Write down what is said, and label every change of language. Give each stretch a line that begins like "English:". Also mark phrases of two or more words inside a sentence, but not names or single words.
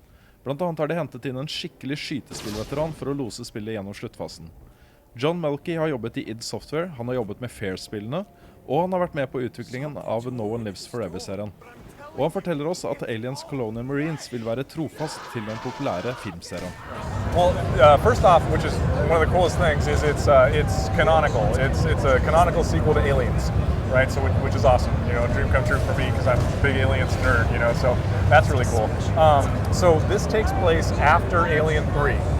Norwegian: Blant annet har de hentet inn en skikkelig skytespillveteran for å lose spillet gjennom sluttfasen. John Melky har jobbet i id Software, han har jobbet med Fair-spillene, og han har vært med på utviklingen av No One Lives Forever-serien. Og han forteller oss at Aliens Colonial Marines vil være trofast til den populære filmserien.
English: Well, first off, which is one of the coolest things, is it's canonical. It's a canonical sequel to Aliens, right? So which is awesome. You know, a dream come true for me because I'm a big Aliens nerd. You know, so that's really cool. So this takes place after Alien 3.